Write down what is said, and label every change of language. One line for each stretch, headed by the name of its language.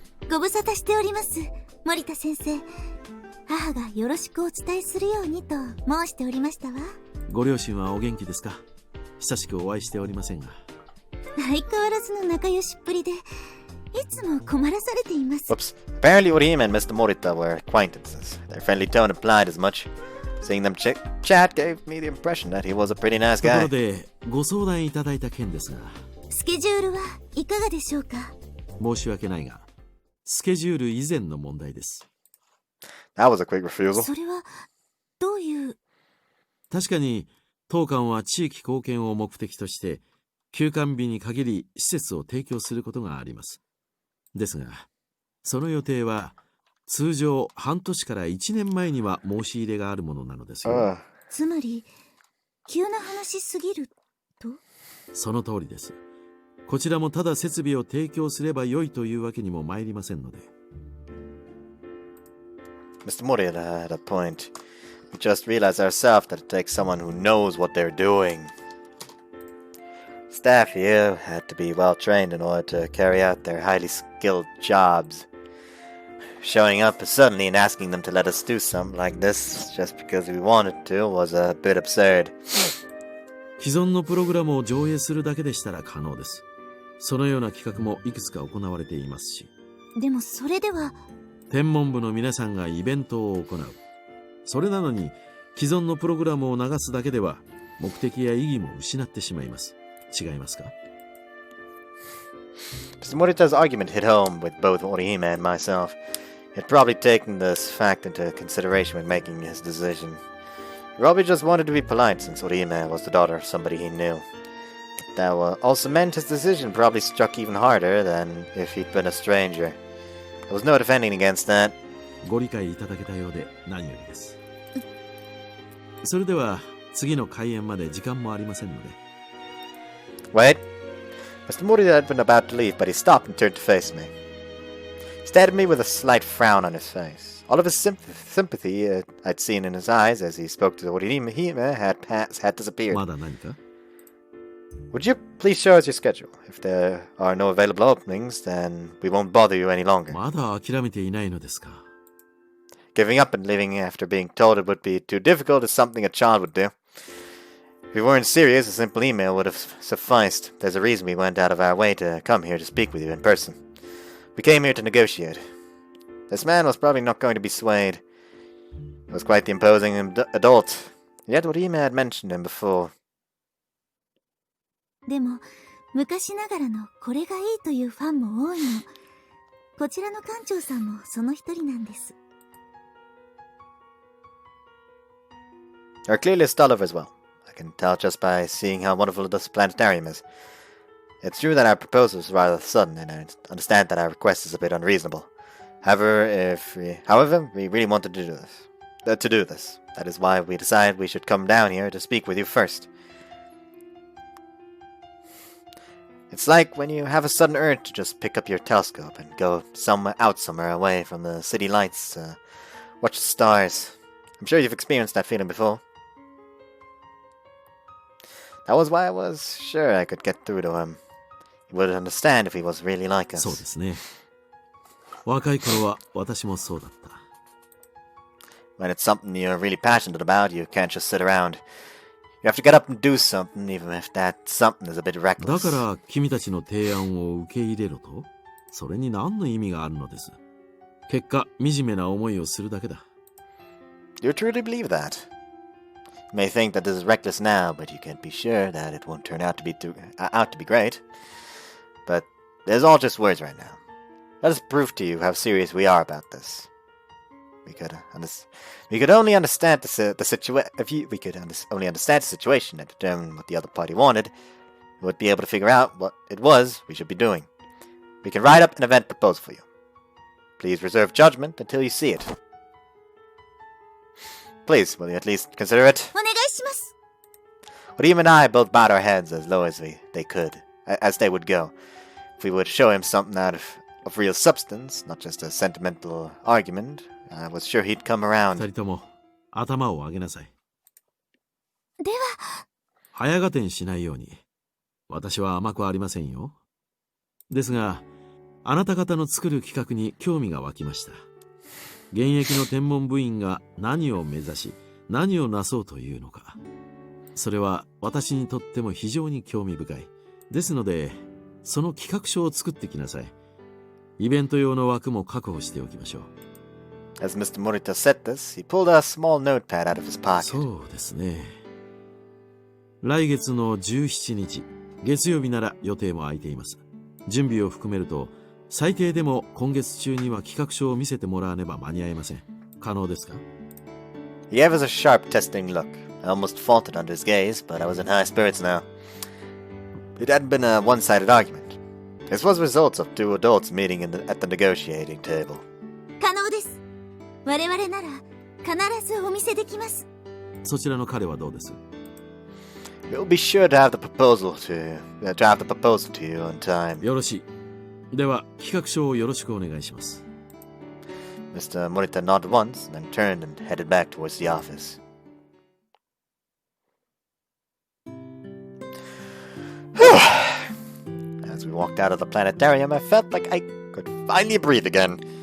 Japanese: ご無沙汰しております、森田先生。母がよろしくお伝えするようにと申しておりましたわ。ご両親はお元気ですか。久しくお会いしておりませんが。相変わらずの仲良しっぷりで、いつも困らされています。
English: Whoops. Apparently Orihime and Mr. Morita were acquaintances. Their friendly tone implied as much. Seeing them chat gave me the impression that he was a pretty nice
Japanese: とこ
English: guy.
Japanese: ろで、ご相談いただいた件ですが。スケジュールはいかがでしょうか。申し訳ないが、スケジュール以前の問題です。
English: That was a quick refusal.
Japanese: それは、どういう。確かに、当館は地域貢献を目的として、休館日に限り施設を提供することがあります。ですが、その予定は、通常半年から1年前には申し入れがあるものなのですよ。つまり、急な話すぎると。その通りです。こちらもただ設備を提供すれば良いというわけにも参りませんので。
English: Mr. Morita had a point. We just realized ourselves that it takes someone who knows what they're doing. Staff here had to be well trained in order to carry out their highly skilled jobs. Showing up suddenly and asking them to let us do something like this just because we wanted to was a bit absurd.
Japanese: 既存のプログラムを上映するだけでしたら可能です。そのような企画もいくつか行われていますし。でもそれでは。天文部の皆さんがイベントを行う。それなのに既存のプログラムを流すだけでは目的や意義も失ってしまいます。違いますか？
English: Mr. Morita's argument hit home with both Orihime and myself. He had probably taken this fact into consideration when making his decision. He probably just wanted to be polite since Orihime was the daughter of somebody he knew. But that also meant his decision probably struck even harder than if he'd been a stranger. There was no defending against that.
Japanese: ご理解いただけたようで何よりです。それでは次の開演まで時間もありませんので。
English: Wait. Mr. Morita had been about to leave, but he stopped and turned to face me. He stared at me with a slight frown on his face. All of his sympathy I'd seen in his eyes as he spoke to Orihime had disappeared.
Japanese: まだ何か？
English: Would you please show us your schedule? If there are no available openings, then we won't bother you any longer.
Japanese: まだ諦めていないのですか？
English: Giving up and leaving after being told it would be too difficult is something a child would do. If we weren't serious, a simple email would have sufficed. There's a reason we went out of our way to come here to speak with you in person. We came here to negotiate. This man was probably not going to be swayed. He was quite the imposing adult. Yet Orihime had mentioned him before.
Japanese: でも、昔ながらのこれがいいというファンも多いの。こちらの館長さんもその一人なんです。
English: You're clearly a scholar as well. I can tell just by seeing how wonderful this planetarium is. It's true that our proposal is rather sudden, and I understand that our request is a bit unreasonable. However, we really wanted to do this. That is why we decided we should come down here to speak with you first. It's like when you have a sudden urge to just pick up your telescope and go somewhere away from the city lights, watch the stars. I'm sure you've experienced that feeling before. That was why I was sure I could get through to him. He would understand if he was really like us.
Japanese: そうですね。若い頃は私もそうだった。
English: When it's something you're really passionate about, you can't just sit around. You have to get up and do something, even if that something is a bit
Japanese: だ
English: reckless.
Japanese: から君たちの提案を受け入れろと？それに何の意味があるのです？結果、惨めな思いをするだけだ。
English: Do you truly believe that? You may think that this is reckless now, but you can be sure that it won't turn out to be great. But there's all just words right now. Let us prove to you how serious we are about this. We could only understand the situation and determine what the other party wanted, we would be able to figure out what it was we should be doing. We can write up an event proposal for you. Please reserve judgment until you see it. Please, will you at least consider it?
Japanese: お願いします。
English: Orihime and I both bowed our heads as low as they would go. If we would show him something out of of real substance, not just a sentimental argument, I was sure he'd come around.
Japanese: 二人とも頭を上げなさい。では、早合点しないように。私は甘くありませんよ。ですが、あなた方の作る企画に興味が湧きました。現役の天文部員が何を目指し、何をなそうというのか。それは私にとっても非常に興味深い。ですので、その企画書を作ってきなさい。イベント用の枠も確保しておきましょう。
English: As Mr. Morita said this, he pulled a small notepad out of his pocket.
Japanese: そうですね。来月の17日、月曜日なら予定も空いています。準備を含めると、最低でも今月中には企画書を見せてもらわねば間に合いません。可能ですか？
English: He gave us a sharp, testing look. I almost faltered under his gaze, but I was in high spirits now. It hadn't been a one-sided argument. This was results of two adults meeting at the negotiating table.
Japanese: 可能です。我々なら必ずお見せできます。そちらの彼はどうです？
English: We'll be sure to have the proposal to draft the proposal to you on time.
Japanese: よろしい。では企画書をよろしくお願いします。
English: Mr. Morita nodded once, then turned and headed back towards the office. As we walked out of the planetarium, I felt like I could finally breathe again.